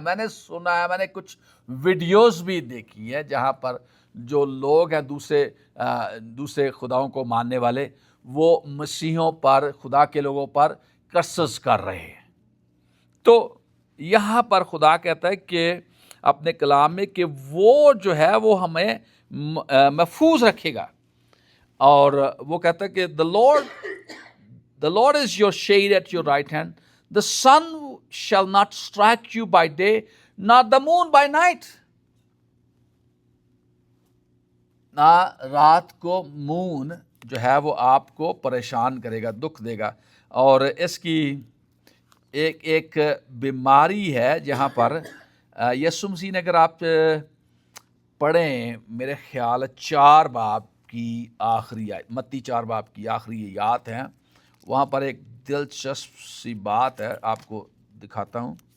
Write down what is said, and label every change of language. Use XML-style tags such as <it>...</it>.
<ur>میں نے سنا ہے، میں نے کچھ ویڈیوز بھی دیکھی ہے جہاں پر جو لوگ ہیں دوسرے خداؤں کو ماننے والے، وہ مسیحوں پر، خدا کے لوگوں پر کرسز کر رہے ہیں. تو یہاں پر خدا کہتا ہے کہ اپنے کلام میں کہ وہ جو ہے وہ ہمیں محفوظ رکھے گا. اور وہ کہتا ہے کہ</ur> <en>the Lord is your shade at your right hand. The sun shall not strike you by day, nor the moon by night.</en> <ur>نہ رات کو مون جو ہے وہ آپ کو پریشان کرے گا، دکھ دے گا. اور اس کی ایک بیماری ہے جہاں پر یسوع مسیح نے، اگر آپ پڑھیں میرے خیال 4 باب کی آخری آیت، متی 4 باب کی آخری آیات ہیں، وہاں پر ایک دلچسپ سی بات ہے، آپ کو دکھاتا ہوں.</ur>